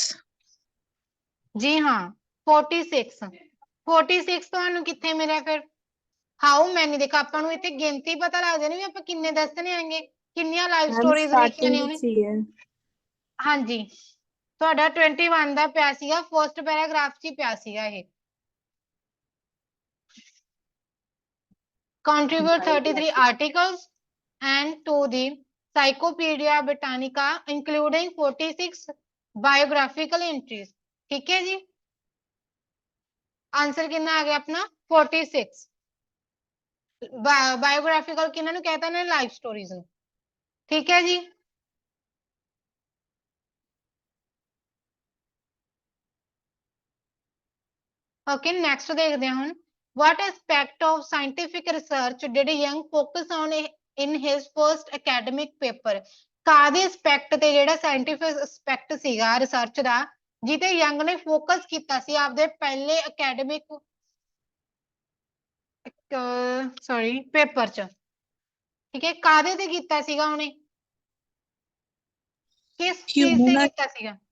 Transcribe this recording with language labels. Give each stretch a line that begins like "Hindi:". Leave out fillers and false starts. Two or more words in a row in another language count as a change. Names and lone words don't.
Punjabi: ਜੀ ਹਾਂ 46। 46 ਤੁਹਾਨੂੰ ਕਿੱਥੇ ਮਿਲਿਆ ਫਿਰ?
English: how many
Punjabi: ਦੇਖੋ, ਆਪਾਂ ਨੂੰ ਇੱਥੇ ਗਿਣਤੀ ਪਤਾ ਲੱਗ ਜਾਣੀ ਵੀ ਆਪਾਂ ਕਿੰਨੇ ਦੱਸਣੇ ਆਂਗੇ, ਕਿੰਨੀਆਂ ਲਾਈਫ ਮੈਮ ਸਟੋਰੀਜ਼ ਲਿਖੀਆਂ ਨੇ ਸਟਾਰਟਿੰਗ ਉਹਨੇ। ਵਿੱਚ ਹੀ ਹੈ। ਹਾਂਜੀ, ਤੁਹਾਡਾ 21 ਦਾ ਪਿਆ ਸੀਗਾ,
English: first paragraph
Punjabi: 'ਚ ਹੀ ਪਿਆ ਸੀਗਾ ਇਹ।
English: Contribute 33 articles and to the Encyclopedia Britannica including 46 biographical entries।
Hindi: ठीक है जी, आंसर कितना आ गया अपना 46। बायोग्राफिकल किन्हों ने कहता है
English: life stories.
Hindi: ठीक है जी,
English: okay next
Hindi: देखते हैं हम।
English: What aspect of scientific research did Young focus on in his first academic paper?
Punjabi: ਕਾਦੇ ਐਸਪੈਕਟ ਤੇ ਜਿਹੜਾ
English: scientific aspect
Punjabi: ਸੀਗਾ ਰਿਸਰਚ ਦਾ ਜਿਤੇ ਯੰਗ ਨੇ ਫੋਕਸ ਕੀਤਾ ਸੀ ਆਪਦੇ ਪਹਿਲੇ
English: academic sorry paper
Punjabi: ਚ। ਠੀਕ ਹੈ, ਕਾਦੇ ਤੇ ਕੀਤਾ ਸੀਗਾ ਉਹਨੇ, ਕਿਸ ਚੀਜ਼ ਤੇ ਕੀਤਾ ਸੀਗਾ?